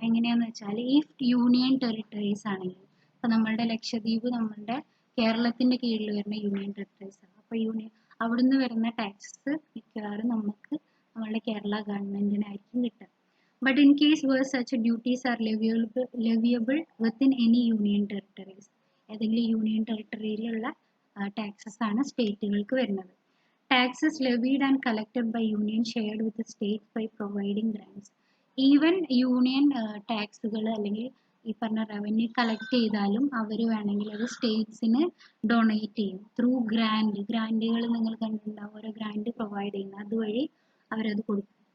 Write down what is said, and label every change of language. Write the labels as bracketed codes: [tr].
[ml] എങ്ങനെയാന്ന് വെച്ചാൽ ഈ യൂണിയൻ ടെറിട്ടറീസ് ആണെങ്കിൽ, ഇപ്പൊ നമ്മളുടെ ലക്ഷദ്വീപ് നമ്മളുടെ കേരളത്തിന്റെ കീഴിൽ വരുന്ന യൂണിയൻ ടെറിട്ടറീസ് ആണ്. അപ്പൊ അവിടുന്ന് വരുന്ന ടാക്സസ് മിക്കവാറും നമുക്ക് നമ്മളുടെ കേരള ഗവൺമെന്റിനായിരിക്കും കിട്ടുക. [en] But in case where such duties are leviable within any union territories, [ml] ഏതെങ്കിലും യൂണിയൻ ടെറിട്ടറിയിലുള്ള ടാക്സസ് ആണ് സ്റ്റേറ്റുകൾക്ക് വരുന്നത്. [en] Taxes levied and collected by union shared with the state by providing grants. [ml] Even union ടാക്സുകൾ അല്ലെങ്കിൽ ഈ പറഞ്ഞ റവന്യൂ കളക്ട് ചെയ്താലും അവർ വേണമെങ്കിൽ അത് സ്റ്റേറ്റ്സിന് donate ചെയ്യും ത്രൂ ഗ്രാൻറ്റുകൾ നിങ്ങൾ കണ്ടിട്ടുണ്ടാവും, ഓരോ ഗ്രാൻറ്റ് പ്രൊവൈഡ് ചെയ്യുന്നത്, അതുവഴി അവരത് കൊടുക്കും.